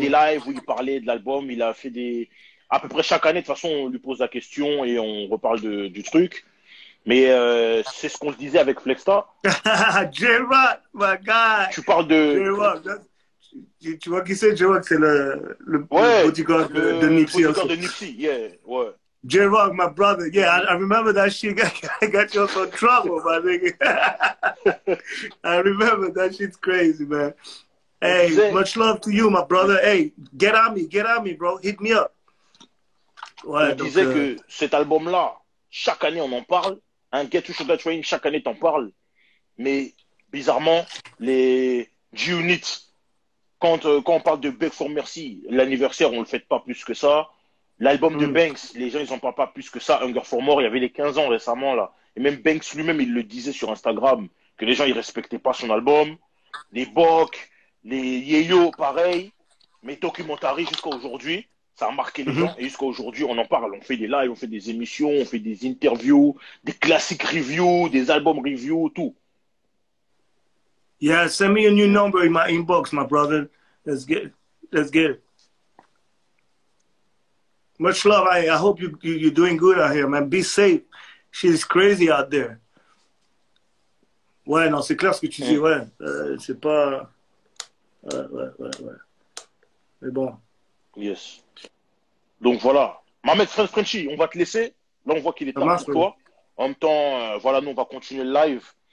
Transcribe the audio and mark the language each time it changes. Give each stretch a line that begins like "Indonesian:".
French: des lives où il parlait de l'album. Il a fait des. À peu près chaque année, de toute façon, on lui pose la question et on reparle du truc. Mais c'est ce qu'on se disait avec Flexta.
English: J-Rock, my guy.
French: Tu parles de. J-Rock, tu vois qui c'est, J-Rock, c'est le Ouais, bodyguard de Nipsey. bodyguard
English: Also.
French: de Nipsey, yeah, ouais.
English: J-Rock, my brother. Yeah, I remember that shit. Got you in some trouble, my nigga. I remember that shit's crazy, man. Hey,
French: disait-
English: much love to you, my brother. Hey, get on me, bro. Hit me up. Ouais,
French: On donc, disait que cet album-là, chaque année on en parle. Un Get to Sugar Train, chaque année t'en parles. Mais bizarrement, les G-Unit, quand on parle de Beg for Mercy, l'anniversaire, on le fête pas plus que ça. L'album de Banks, les gens ils en parlent pas plus que ça. Hunger for More, il y avait les 15 ans récemment là. Et même Banks lui-même, il le disait sur Instagram, que les gens ils respectaient pas son album. Les Bok, les Yeyo, pareil. Mais Documentary jusqu'à aujourd'hui, ça a marqué les gens. Et jusqu'à aujourd'hui, on en parle. On fait des lives, on fait des émissions, on fait des interviews, des classiques reviews, des albums reviews, tout.
English: yeah, send me a new number in my inbox, my brother. Let's get it. Much love. I hope you're doing good out here, man. Be safe. Shit is crazy out there.
French: Ouais, non, c'est clair ce que tu dis, ouais. C'est pas... Ouais. Mais bon. Yes. Donc voilà. Mohamed Frenchy, on va te laisser. Là, on voit qu'il est Ça temps marche, pour toi. En même temps, voilà, nous, on va continuer le live.